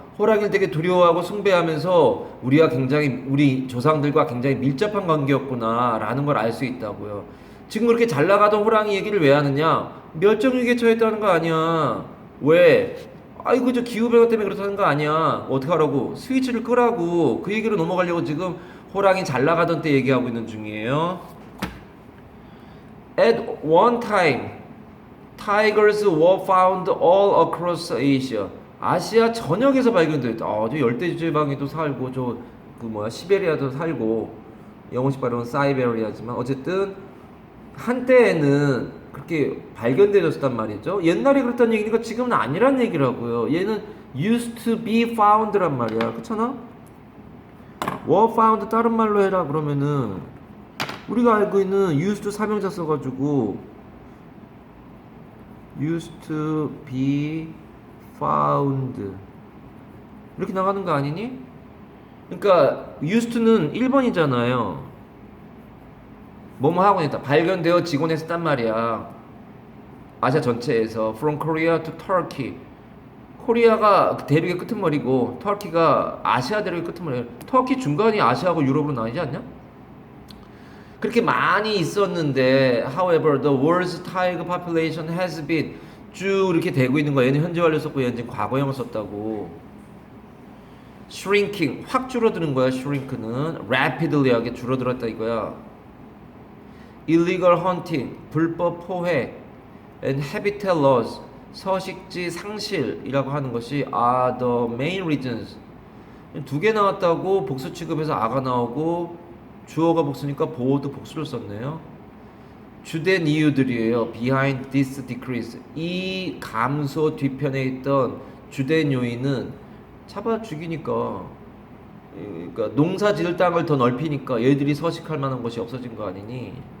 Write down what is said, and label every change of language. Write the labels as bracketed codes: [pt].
[ko] 호랑이를 되게 두려워하고 숭배하면서 우리가 굉장히 우리 조상들과 굉장히 밀접한 관계였구나 라는 걸 알 수 있다고요. 지금 그렇게 잘 나가던 호랑이 얘기를 왜 하느냐? 멸종위기에 처했다는 거 아니야. 왜? 아이고 저 기후변화 때문에 그렇다는 거 아니야. 어떡하라고? 스위치를 끄라고. 그 얘기로 넘어가려고 지금 호랑이 잘 나가던 때 얘기하고 있는 중이에요. [en] At one time tigers were found all across Asia. [ko] 아시아 전역에서 발견됐다. 저 열대지방에도 살고 저 그 뭐야 시베리아도 살고 영어식 발음은 사이베리아지만 어쨌든 한때에는 그렇게 발견되었단 말이죠. 옛날에 그랬다는 얘기니까 지금은 아니란 얘기라고요. 얘는 used to be found란 말이야. 그렇잖아? were found 다른 말로 해라 그러면은 우리가 알고 있는 used to 사명사 써가지고 used to be found 이렇게 나가는 거 아니니? 그러니까 used to는 1번이잖아요. 뭐뭐 하고 있다. 발견되어지곤 했단 말이야. 아시아 전체에서 [en] from Korea to Turkey. [ko] 코리아가 대륙의 끄트머리고 터키가 아시아 대륙의 끄트머리야. 터키 중간이 아시아하고 유럽으로 나뉘지 않냐? 그렇게 많이 있었는데 [en] however the world's tiger population has been [ko] 쭉 이렇게 되고 있는 거야. 얘는 현재 완료 썼고 얘는 지금 과거형을 썼다고. shrinking 확 줄어드는 거야. shrink는 rapidly하게 줄어들었다 이거야. [en] illegal hunting [ko] 불법 포획 [en] and habitat loss [ko] 서식지 상실이라고 하는 것이 [en] are the main reasons. [ko] 두 개 나왔다고 복수 취급해서 아가 나오고 주어가 복수니까 보호도 복수를 썼네요. 주된 이유들이에요. [en] behind this decrease. [ko] 이 감소 뒤편에 있던 주된 요인은 잡아 죽이니까, 그러니까 농사 지을 땅을 더 넓히니까 얘들이 서식할 만한 곳이 없어진 거 아니니.